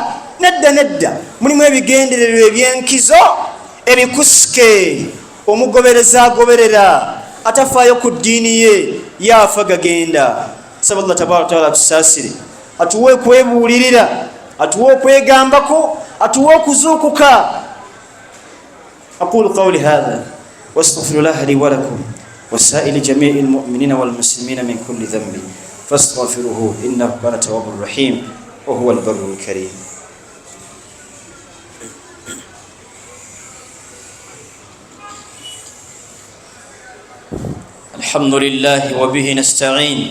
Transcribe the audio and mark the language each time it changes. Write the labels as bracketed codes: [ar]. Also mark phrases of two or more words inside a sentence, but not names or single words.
[lg] Nedda, mulimu ebigendererwa eby'enkizo ebikusike. Omugobereza agoberera, atafaayo ku ddiini ye yaafa gagenda. Saba Allah [ar] تبارك وتعالى [lg] atusaasire, atuwe kwebuulirira, atuwe okwegambako, atuwe okuzuukuka. [ar] أقول قولي هذا وأستغفر الله لي ولكم ولسائر جميع المؤمنين والمسلمين من كل ذنب فاستغفروه إنه كان التواب الرحيم وهو البر الكريم. الحمد لله وبه نستعين.